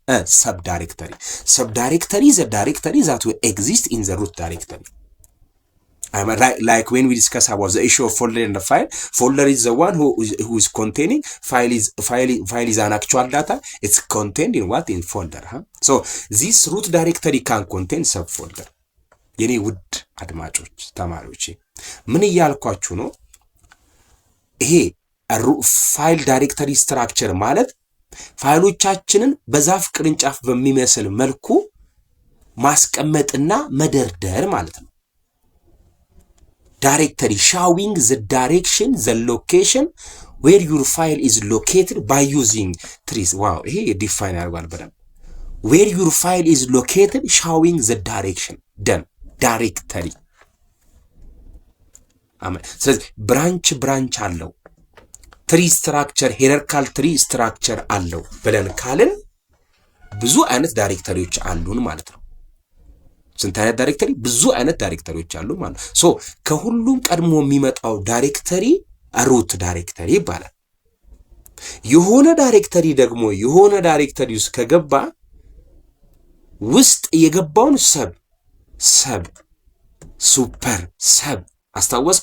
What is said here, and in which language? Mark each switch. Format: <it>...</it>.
<en>A subdirectory. Subdirectory is a directory that will exist in the root directory. Like when we discuss about the issue of folder and the file, folder is the one who is containing, file is an actual data. It's contained in what? In folder. So this root directory can contain subfolder.</en> <am>የኔ ውድ አድማጮች ተማሪዎች ምን እያልኳችሁ ነው? ይሄ ፋይል ዳይሬክተሪ ስትራክቸር ማለት ፋይሎቻችንን በዛፍ ቅርንጫፍ በሚመስል መልኩ ማስቀመጥና መደርደር ማለት ነው።</am> <en>Directory showing the direction, the location where your file is located by using trees. Wow, here define algorithm. Where your file is located, showing the direction. Done. Directory.</en> <am>ስለዚህ ብራንች አለው ትሪ ስትራክቸር ሂራርካል ትሪ ስትራክቸር አለው ብለን ካልን ብዙ አይነት ዳይሬክተሪዎች አሉን ማለት ነው። ስንት አይነት ዳይሬክተሪ? ብዙ አይነት ዳይሬክተሪዎች አሉ ማለት ነው። ሶ ከሁሉም ቀድሞ የሚመጣው ዳይሬክተሪ ሩት ዳይሬክተሪ ይባላል። የሆነ ዳይሬክተሪ ደግሞ የሆነ ዳይሬክተሪ ውስጥ ከገባ ውስጥ የገባውን ሰብ ሱፐር ሰብ አስታወስክ?</am>